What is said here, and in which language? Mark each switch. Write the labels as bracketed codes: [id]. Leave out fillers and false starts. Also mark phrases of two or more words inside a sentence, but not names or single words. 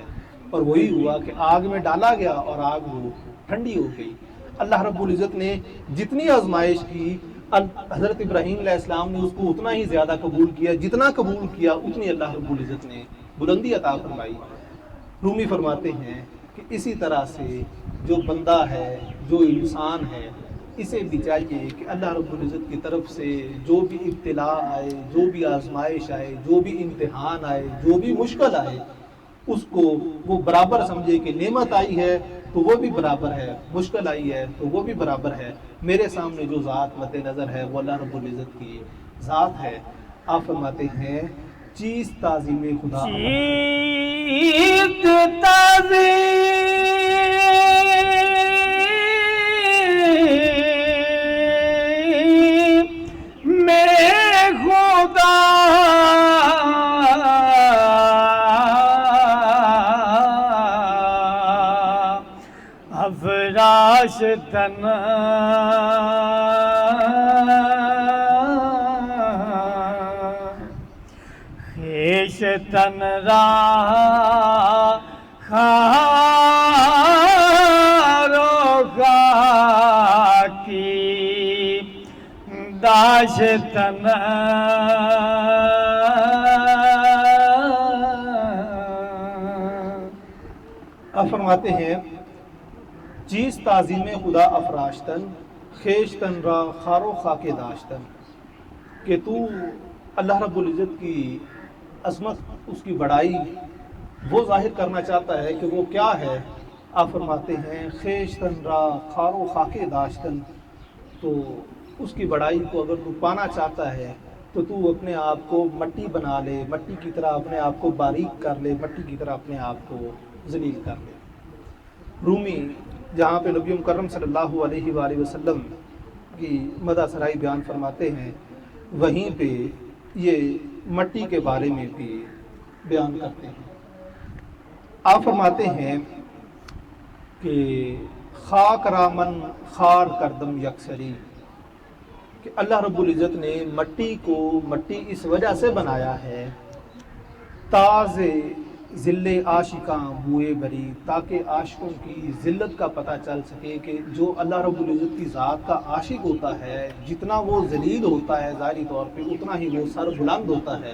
[ur] اور وہی ہوا کہ آگ میں ڈالا گیا اور آگ وہ ٹھنڈی ہو گئی. اللہ رب العزت نے جتنی آزمائش کی حضرت ابراہیم علیہ السلام نے اس کو اتنا ہی زیادہ قبول کیا، جتنا قبول کیا اتنی اللہ رب العزت نے بلندی عطا فرمائی. رومی فرماتے ہیں کہ اسی طرح سے جو بندہ ہے، جو انسان ہے، اسے بھی چاہیے کہ اللہ رب العزت کی طرف سے جو بھی ابتلا آئے، جو بھی آزمائش آئے، جو بھی امتحان آئے، جو بھی مشکل آئے، اس کو وہ برابر سمجھے کہ نعمت آئی ہے تو وہ بھی برابر ہے، مشکل آئی ہے تو وہ بھی برابر ہے۔ میرے سامنے جو ذات مد نظر ہے وہ اللہ رب العزت کی ذات ہے۔ آپ فرماتے ہیں [fa] چیز تعظیم خدا چیت تعظیم میں خدا افراشتن خیشتن را خار و خاکی داشتن [ur] آپ فرماتے ہیں [fa] چیز تعظیم خدا افراشتن خیشتن را خار و خاک داشتن، [ur] کہ تو اللہ رب العزت کی عظمت، اس کی بڑائی وہ ظاہر کرنا چاہتا ہے کہ وہ کیا ہے۔ آپ فرماتے ہیں [fa] خیشتن را خار و خاک داشتن، [ur] تو اس کی بڑائی کو اگر تو پانا چاہتا ہے تو تو اپنے آپ کو مٹی بنا لے، مٹی کی طرح اپنے آپ کو باریک کر لے، مٹی کی طرح اپنے آپ کو ذلیل کر لے۔ رومی جہاں پہ نبی مکرم صلی اللہ علیہ وآلہ وسلم کی مدح سرائی بیان فرماتے ہیں، وہیں پہ یہ مٹی کے بارے میں بھی بیان کرتے ہیں۔ آپ فرماتے ہیں کہ [fa] خاک رامن خار کردم یکسری، [ur] کہ اللہ رب العزت نے مٹی کو مٹی اس وجہ سے بنایا ہے [fa] تاز ذل عاشقاں بوئے بری، [ur] تاکہ عاشقوں کی ذلت کا پتہ چل سکے کہ جو اللہ رب العزت کی ذات کا عاشق ہوتا ہے جتنا وہ ذلیل ہوتا ہے ظاہری طور پہ اتنا ہی وہ سر بلند ہوتا ہے۔